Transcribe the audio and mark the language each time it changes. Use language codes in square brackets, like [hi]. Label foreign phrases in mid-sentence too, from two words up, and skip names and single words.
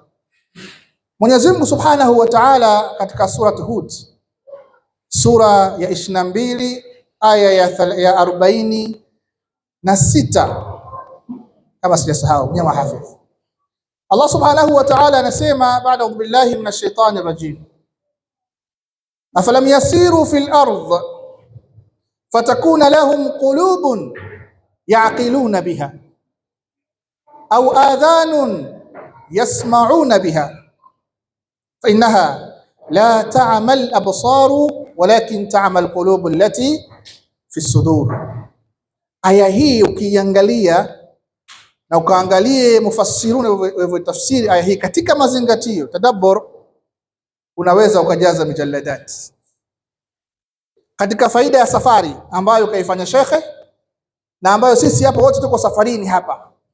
[sw] Mwenyezi Mungu [ar] Subhanahu wa Ta'ala [sw] katika surati Hud, sura ya 22 aya ya 46, kama sijasahau nyama hafidh, Allah [ar] Subhanahu wa Ta'ala [sw] anasema baada ya [ar] بالله من الشيطان الرجيم, أفلم يسيروا في الأرض فتكون لهم قلوب يعقلون بها أو آذان يسمعون بها فإنها لا تعمى الأبصار ولكن تعمى القلوب التي في الصدور. [sw] Aya hii ukiangalia na ukaangalie mufassiruna walivyotafsiri aya hii katika mazingatio, tadabbur, unaweza ukajaza mijalladat katika faida ya safari ambayo kaifanya shekhe, na ambayo sisi hapa wote tuko safarini hapa.